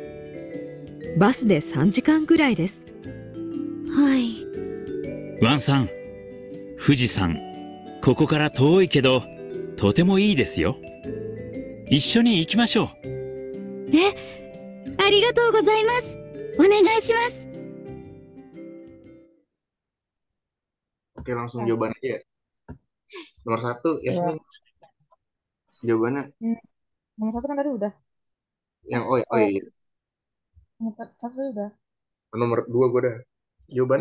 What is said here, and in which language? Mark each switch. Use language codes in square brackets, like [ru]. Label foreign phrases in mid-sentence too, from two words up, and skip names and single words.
[ja] バスで3時間ぐらいです。はい。ワンさん、富士山、ここから遠いけど、とてもいいですよ。一緒に行きましょう。ありがとうございます。お願いします。 [id] Oke, langsung jawaban aja ya. Nomor 1, Iya. Yasmin. Jawabannya Nomor 1 kan tadi udah. yang oh iya. Nomor 1 tadi udah. Nomor 2 gue dah. Jawabannya